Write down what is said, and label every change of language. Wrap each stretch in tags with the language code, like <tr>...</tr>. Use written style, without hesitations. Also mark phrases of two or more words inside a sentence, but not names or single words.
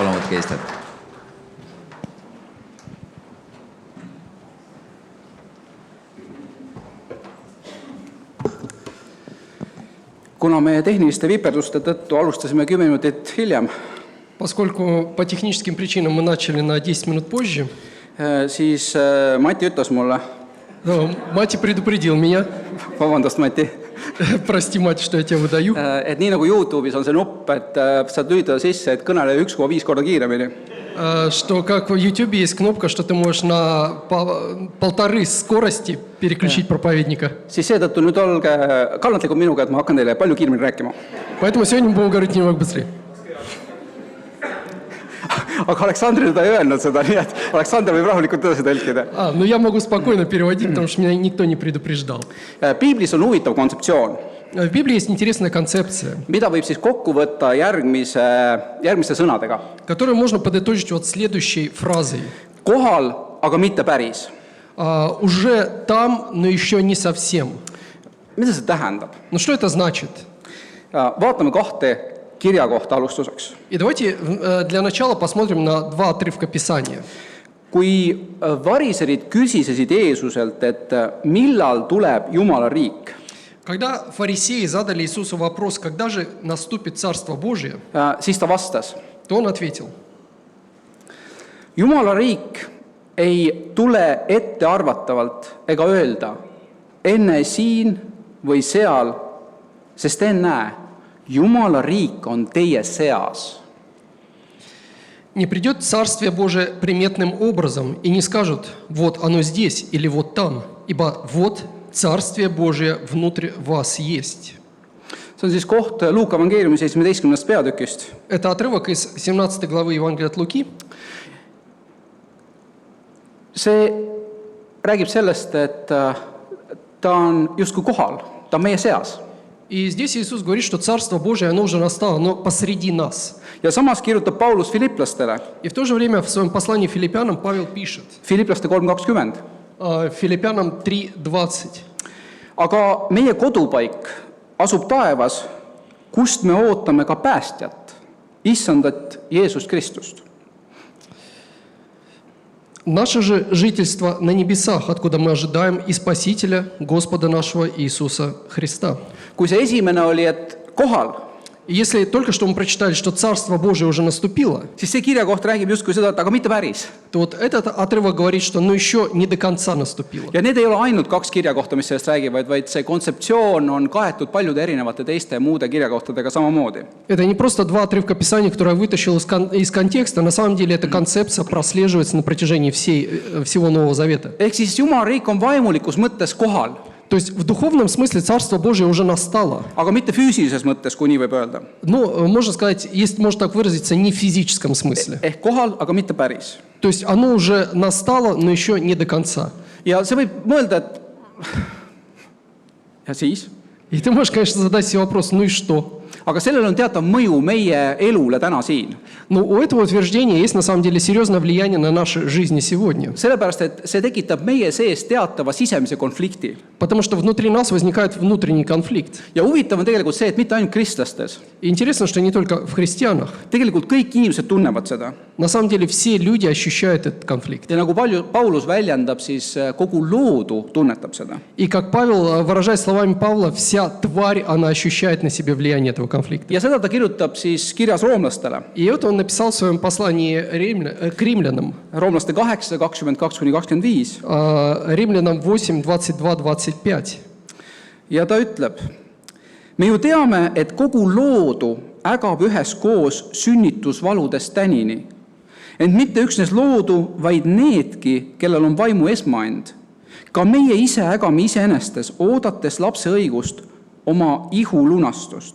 <et>raske Eestit. Kuna meie tehniliste viperduste tõttu alustasime 10 minutit hiljem,</et> <ru>Поскольку по техническим причинам мы начали на 10 минут позже,</ru> <et>siis Mati ütles mulle,</et> <ru>Мати предупредил меня,</ru> <et>vabandust, Mati,</et> <ru>прости, Мати, что я тебя выдаю,</ru> <et>et nii nagu YouTube'is on see nupp, et saad lüüda sisse, et kõnele 1,5 korda kiiremini.</et> <ru>что как в YouTube есть кнопка, что ты можешь на 1,5 скорости переключить проповедника.</ru> <et>Siis seetõttu nüüd olge kannatlikud minuga, et ma hakkan teile palju kiiremini rääkima.</et> <ru>Поэтому сегодня мы будем говорить немного быстрее.</ru> <et>Aga Aleksandrile ta ei öelnud seda, nii et Aleksander võib rahulikult edasi tõlkida.</et> <ru>Ну я могу спокойно переводить, потому что меня никто не предупреждал.</ru> <et>Piiblis on huvitav kontseptsioon,</et> <ru>В Библии есть интересная концепция,</ru> <et>mida võib siis kokku võtta järgmiste sõnadega.</et> <ru>которую можно подытожить вот следующей фразой.</ru> <et>Kohal, aga mitte päris.</et> <ru>Уже там, но еще не совсем.</ru> <et>Mida see tähendab?</et> <ru>Ну что это значит?</ru> <et>Vaatame kahte kirja kohta alustuseks.</et> <ru>И давайте для начала посмотрим на 2 отрывка Писания.</ru> <et>Kui variserid küsisesid Jeesuselt, et millal tuleb Jumala riik,</et> <ru>Когда фарисеи задали Иисусу вопрос, когда же наступит Царство Божие,</ru> <et>siis ta vastas,</et> <ru>то он ответил:</ru> <et>Jumala riik ei tule ettearvatavalt ega öelda enne siin või seal, sest ennäe, Jumala riik on teie seas.</et> <ru>не придет Царствие Божие приметным образом и не скажут: вот оно здесь или вот там, ибо вот Царствие Божие внутри вас есть.</ru> <et>See on siis koht Luuka evangeeriumi 17. peatükist.</et> <ru>Это отрывок из 17 главы Евангелия от Луки.</ru> <et>See räägib sellest, et ta on justkui kohal, ta on meie seas.</et> <ru>И здесь Иисус говорит, что Царство Божие, оно уже настало, оно посреди нас.</ru> <et>Ja samas kirjutab Paulus filiplastele,</et> <ru>И в то же время в своем послании Филиппянам Павел пишет,</ru> <et>Filiplaste 3.20.</et> <ru>Филиппянам 3:20.</ru> <et>Aga meie kodupaik asub taevas, kust me ootame ka päästjat, issandat Jeesust Kristust.</et> <ru>Наше же жительство на небесах, откуда мы ожидаем и Спасителя, Господа нашего Иисуса Христа.</ru> <et>Kui see esimene oli, et kohal,</et> <ru>И если только что мы прочитали, что Царство Божие уже наступило,</ru> <et>siis see kirja koht räägib justkui seda, et aga mitte päris.</et> <ru>то вот этот отрывок говорит, что ну еще не до конца наступило.</ru> <et>Ja need ei ole ainult 2 kirja kohta, mis sellest räägivad, vaid see kontseptsioon on kaetud paljude erinevate teiste muude kirjakohtadega samamoodi.</et> <ru>Это не просто 2 отрывка Писания, которые я вытащил из контекста, на самом деле эта концепция прослеживается на протяжении всего Нового Завета.</ru> <et>Ehk siis Jumala riik on vaimulikus mõttes kohal,</et> <ru>То есть в духовном смысле Царство Божие уже настало.</ru> <et>aga mitte füüsilises mõttes, kui nii võib öelda.</et> <ru>Но, можно сказать, если можно так выразиться, не в физическом смысле.</ru> <et>Ehk kohal, aga mitte päris.</et> <ru>То есть оно уже настало, но еще не до конца.</ru> <et>Ja see võib mõelda, et ja siis?</et> <ru>И ты можешь, конечно, задать себе вопрос, ну и что?</ru> <et>Aga sellel on teatav mõju meie elule täna siin.</et> <ru>Но у этого утверждения есть на самом деле серьезное влияние на наши жизни сегодня.</ru> <et>Sellepärast, et see tekitab meie sees teatava sisemise konflikti.</et> <ru>Потому что внутри нас возникает внутренний конфликт.</ru> <et>Ja huvitav on tegelikult see, et mitte ainult kristlastes.</et> <ru>И интересно, что не только в христианах.</ru> <et>Tegelikult kõik inimesed tunnevad seda.</et> <ru>На самом деле все люди ощущают этот конфликт.</ru> <et>Ja nagu Paulus väljendab, siis kogu loodu tunnetab seda.</et> <ru>И как Павел, выражая словами Павла, вся тварь, она ощущает на себе влияние этого конфликта.</ru> <et>Ja seda ta kirjutab siis kirjas roomlastele.</et> <ru>И это он написал в своем послании к римлянам.</ru> <et>Roomlaste 8, 22-25.</et> <ru>Римлянам 8, 22-25.</ru> <et>Ja ta ütleb, me ju teame, et kogu loodu ägab üheskoos sünnitusvaludest tänini. Ent mitte üksnes loodu, vaid needki, kellel on vaimu esmaend. Ka meie ise ägame iseenestes, oodates lapse õigust, oma ihu lunastust.</et>